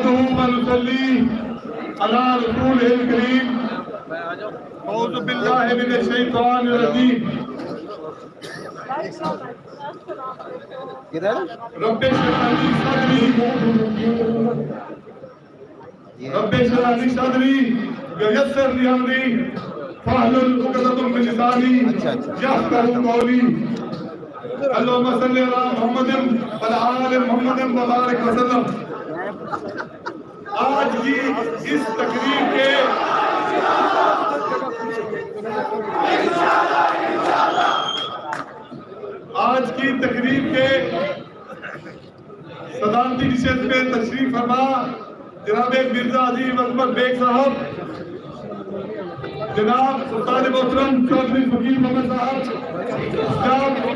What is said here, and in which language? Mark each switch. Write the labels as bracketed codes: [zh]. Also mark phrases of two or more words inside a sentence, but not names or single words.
[ar] ونصلي على رسوله الكريم. أعوذ بالله من الشيطان الرجيم. رب اشرح لي صدري ويسر لي أمري واحلل عقدة من لساني يفقهوا قولي. اللهم صل على محمد وعلى آل محمد وبارك وسلم. [ur] آج کی اس تقریر کے صدارتی نشست پہ تشریف فرما جناب مرزا عظیم عظمت بیگ صاحب، جناب سلطان محترم چوہدری فقیر محمد صاحب,